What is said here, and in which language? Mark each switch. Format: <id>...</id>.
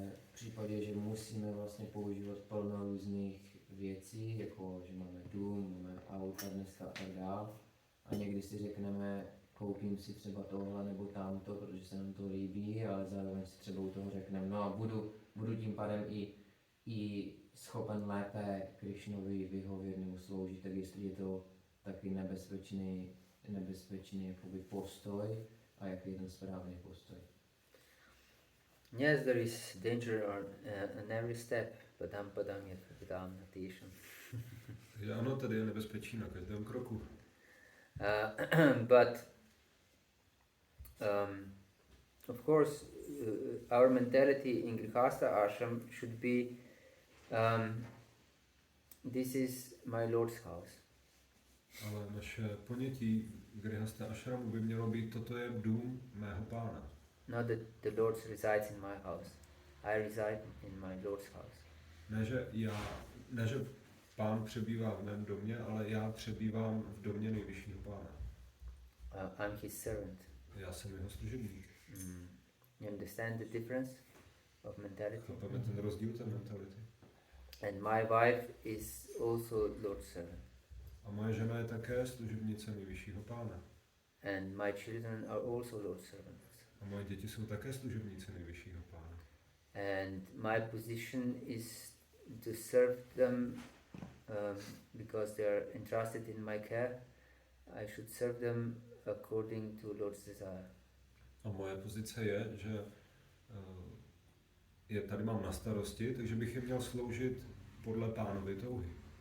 <cs>v případě, že musíme vlastně používat plno různých věcí, jako že máme dům, máme auta dneska a tak dál, a někdy si řekneme, koupím si třeba tohle nebo tamto, protože se nám to líbí, ale zároveň si třeba u toho řekneme, no a budu tím pádem i schopen lépe Krishnovi vyhovět nebo sloužit, tak jestli je to taky nebezpečný jakoby postoj a jaký je ten správný postoj.</cs> <en>Yes, there is danger on every step.</en> <sa>Padam padam yat padam natisham.</sa> <cs>Takže ano, tady je nebezpečí na každém kroku.</cs> <en>But of course, our mentality in Grihastha ashram should be this is my Lord's house.</en> <cs>Ale naše ponětí Grihastha ashramu by mělo být, toto je dům mého Pána.</cs> <en>Not that the Lord resides in my house. I reside in my Lord's house.</en> <cs>Ne, že Pán přebývá v mém domě, ale já přebývám v domě nejvyššího Pána.</cs> <en>I'm his servant.</en> <cs>Já jsem jeho služebník.</cs> <en>You understand the difference of mentality?</en> <cs>Chápeme ten rozdíl té mentality.</cs> <en>And my wife is also Lord's servant.</en> <cs>A moje žena je také služebnice nejvyššího Pána.</cs> <en>And my children are also Lord's servants.</en> <cs>A moje děti jsou také služebnice nejvyššího Pána.</cs> <en>And my position is to serve them because they are entrusted in my care. I should serve them according to Lord's desire.</en> <cs>A moje pozice je, že je tady mám na starosti, takže bych je měl sloužit podle Pánovy touhy.</cs>